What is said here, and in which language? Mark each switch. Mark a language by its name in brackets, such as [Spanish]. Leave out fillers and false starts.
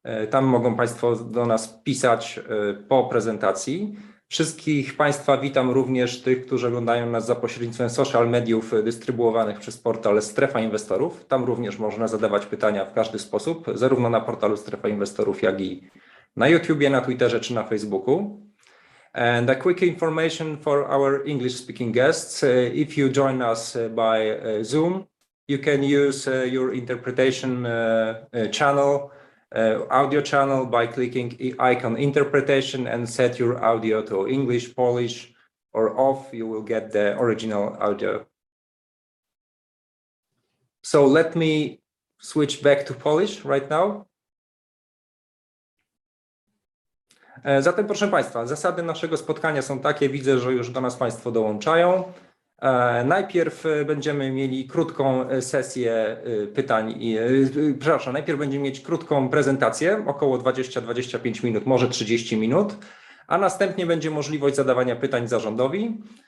[Polish] Tam mogą Państwo do nas pisać po prezentacji. Wszystkich Państwa witam, również tych, którzy oglądają nas za pośrednictwem social mediów dystrybuowanych przez portal Strefa Inwestorów. Tam również można zadawać pytania w każdy sposób, zarówno na portalu Strefa Inwestorów, jak i na YouTubie, na Twitterze czy na Facebooku. [English] And a quick information for our English-speaking guests. If you join us by Zoom, you can use your interpretation channel, audio channel by clicking icon interpretation and set your audio to English, Polish, or off. You will get the original audio. So let me switch back to Polish right now. [Polish] Zatem, proszę Państwa, zasady naszego spotkania są takie, widzę, że już do nas Państwo dołączają. Najpierw będziemy mieli krótką sesję pytań, przepraszam, najpierw będziemy mieć krótką prezentację, około 20-25 minut, może 30 minut, a następnie będzie możliwość zadawania pytań zarządowi.